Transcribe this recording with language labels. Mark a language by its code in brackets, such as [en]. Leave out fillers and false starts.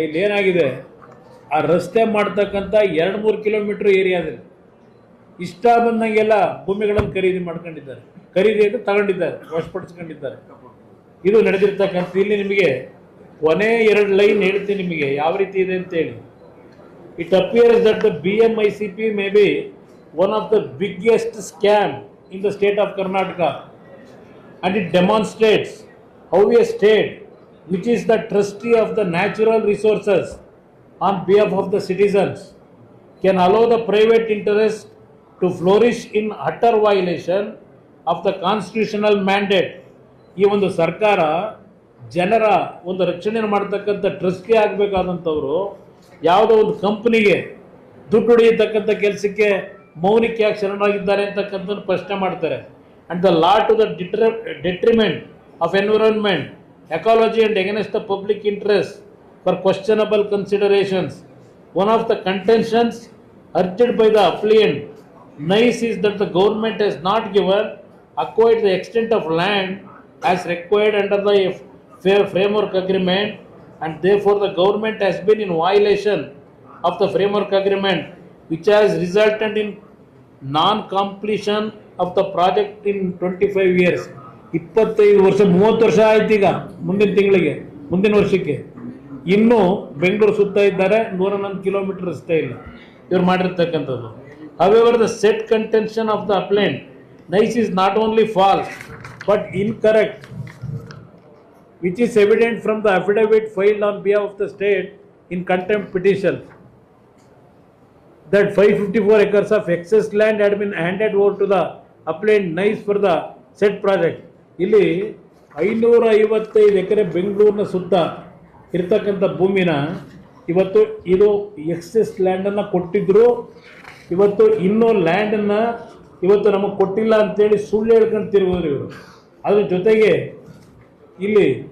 [kn] ಇಲ್ಲಿ ಏನಾಗಿದೆ, ಆ ರಸ್ತೆ ಮಾಡ್ತಕ್ಕಂಥ 2-3 ಕಿಲೋಮೀಟ್ರ್ ಏರಿಯಾದಲ್ಲಿ ಇಷ್ಟ ಬಂದಂಗೆಲ್ಲ ಭೂಮಿಗಳನ್ನು ಖರೀದಿ ಮಾಡ್ಕೊಂಡಿದ್ದಾರೆ. ಖರೀದಿ ಅಂತ ತಗೊಂಡಿದ್ದಾರೆ, ವಶಪಡಿಸ್ಕೊಂಡಿದ್ದಾರೆ. ಇದು ನಡೆದಿರ್ತಕ್ಕಂಥ. ಇಲ್ಲಿ ನಿಮಗೆ ಕೊನೆ 2 ಲೈನ್ ಹೇಳ್ತೀನಿ ನಿಮಗೆ ಯಾವ ರೀತಿ ಇದೆ ಅಂತೇಳಿ. [en] It appears that the BMICP may be one of the biggest scam in the state of Karnataka and it demonstrates how a state which is the trustee of the natural resources on behalf of the citizens can allow the private interest to flourish in utter violation of the constitutional mandate. [kn] ಈ ಒಂದು ಸರ್ಕಾರ ಜನರ ಒಂದು ರಕ್ಷಣೆ ಮಾಡ್ತಕ್ಕಂಥ trustee ಆಗಬೇಕಾದಂಥವ್ರು ಯಾವುದೋ ಒಂದು ಕಂಪ್ನಿಗೆ ದುಡ್ಡು ಹೊಡೆಯತಕ್ಕಂಥ ಕೆಲಸಕ್ಕೆ ಮೌನಿಕ ಯಾಕೆ ಶರಣಾಗಿದ್ದಾರೆ ಅಂತಕ್ಕಂಥದ್ದು ಪ್ರಶ್ನೆ ಮಾಡ್ತಾರೆ. [en] And the law to the detriment of environment, ecology and against the public interest for questionable considerations. One of the contentions urged by the appellant NICE is that the government has not acquired the extent of land as required under the framework agreement, and therefore the government has been in violation of the framework agreement, which has resulted in non-completion of the project in 25 years. [kn] 25 ವರ್ಷ 30 ವರ್ಷ ಆಯ್ತು. ಈಗ ಮುಂದಿನ ವರ್ಷಕ್ಕೆ ಇನ್ನೂ ಬೆಂಗಳೂರು ಸುತ್ತ ಇದ್ದಾರೆ. 111 kilometre ರಸ್ತೆ ಇಲ್ಲ ಇವ್ರು ಮಾಡಿರ್ತಕ್ಕಂಥದ್ದು. [en] However, the set contention of the appellant NICE is not only false but incorrect, which is evident from the affidavit filed on behalf of the state in contempt petition that 554 acres of excess land had been handed over to the appellant NICE for the said project. [kn] ಇಲ್ಲಿ 555 ಎಕರೆ ಬೆಂಗಳೂರಿನ ಸುತ್ತ ಇರ್ತಕ್ಕಂಥ ಭೂಮಿನ ಇವತ್ತು ಇದು excess ಲ್ಯಾಂಡನ್ನು ಕೊಟ್ಟಿದ್ರು. ಇವತ್ತು ಇನ್ನೂ ಲ್ಯಾಂಡನ್ನು ಇವತ್ತು ನಮಗೆ ಕೊಟ್ಟಿಲ್ಲ ಅಂತೇಳಿ ಸುಳ್ಳು ಹೇಳ್ಕೊಂಡು ತಿರುಗೋರು ಇವರು. ಅದ್ರ ಜೊತೆಗೆ ಇಲ್ಲಿ